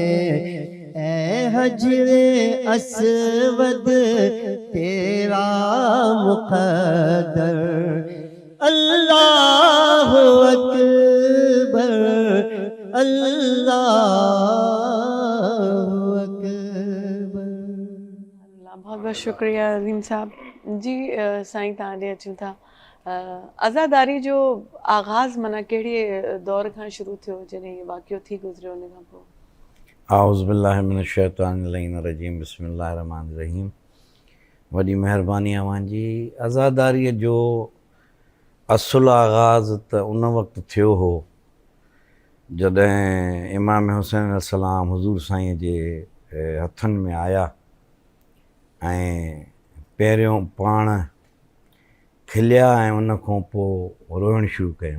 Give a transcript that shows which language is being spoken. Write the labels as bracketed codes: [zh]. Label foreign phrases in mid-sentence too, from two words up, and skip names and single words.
[ur] اے حجرِ اسود تیرا مقدر. [ar] الله أكبر، الله أكبر. [ur] بہت بہت شکریہ عظیم صاحب جی. [sd] साईं तव्हां ॾे अचूं था। आज़ादारी जो आगाज़ माना कहिड़े दौर खां शुरू थियो, जॾहिं इहो वाक़ियो थी गुज़रियो उन खां पोइ? [ar] أعوذ بالله من الشيطان الرجيم، بسم الله الرحمن الرحيم. [sd] वॾी महिरबानी अव्हांजी। आज़ादारीअ जो असुलु आगाज़ त उन वक़्तु थियो हो जॾहिं इमाम हुसैन अलैहिस्सलाम हुज़ूर साईं जे हथनि में आया ऐं पहिरियों पाण खिलिया ऐं उन खां पोइ रोइणु शुरू कयूं।